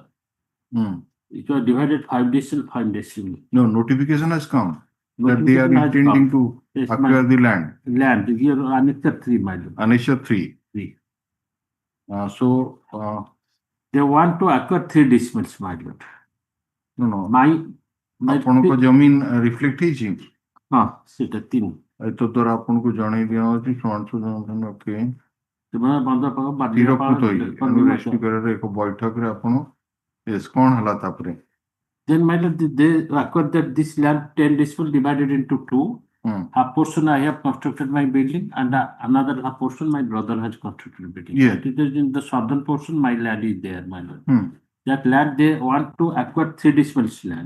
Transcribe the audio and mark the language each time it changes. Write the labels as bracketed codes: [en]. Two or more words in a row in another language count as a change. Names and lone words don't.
[en] It was divided 5 decimal, 5 decimal. No, notification has come that they are Notification has intending come. to Yes, acquire the land. Land, here annexure 3, my lord. Annexure 3. 3. So, They want to acquire 3 decimals, my lord. no. My [or] ଆପଣଙ୍କ ଜମିନ୍ ରିଫ୍ଲେକ୍ଟ ହେଇଛି? ହଁ ସେଟା 3 ଏତ ଦ୍ୱାରା ଆପଣଙ୍କୁ ଜଣେଇ ଦିଆଯାଉଛି ଓକେ ସେମାନେ ବନ୍ଧ ସ୍ଥିରକୃତ ହେଇଛି ରେଷ୍ଟ୍ରି କରିବାର ଏକ ବୈଠକରେ ଆପଣ କଣ ହେଲା ତାପରେ? [en] Then my lord, they acquired that this land 10 decimal divided into 2. Half portion I have constructed my building and another half portion my brother has constructed building. Yes. It is in the southern portion my land is there, my lord. That land they want to acquire 3 decimals land.